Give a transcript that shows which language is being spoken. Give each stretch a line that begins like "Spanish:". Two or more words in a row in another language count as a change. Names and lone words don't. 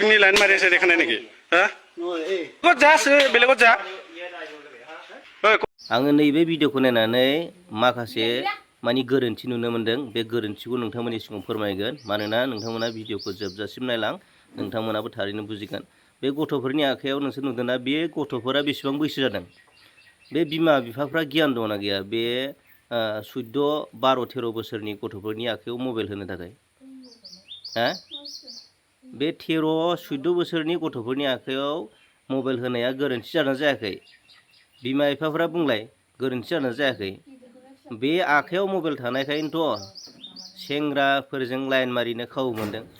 Assamese: বইপিনি লাইন মারি আছে দেখা নাই নাকি হ্যাঁ কত যাস বেলেগত যা
Bodo: आङो नैबे भिडिअखौ नायनानै माखासे मानि गोरोन्थि नुनो मोनदों बे गोरोन्थिखौ नोंथांमोननि सिगाङाव फोरमायगोन मानोना नोंथांमोना भिडिअखौ जोबजासिम नायलां नोंथांमोनाबो थारैनो बुजिगोन बे गथ'फोरनि आखायाव नोंसोर नुदोंना बे गथ'फोरा बेसेबां बैसो जादों बे बिमा बिफाफ्रा गियान दंना गैया बे 14-12-13 बोसोरनि गथ'फोरनि आखायाव मबाइल होनो थाखाय हा बे 13-14 बोसोरनि गथ'फोरनि आखायाव मबाइल होनाया गोरोन्थि जादों जायाखै बिमा बिफाफ्रा बुंलाय गोरोन्थि जादों जायाखै बे आखायाव मबाइल थानायखायनोथ' सेंग्राफोरजों लाइन मारिनो खाबु मोनदों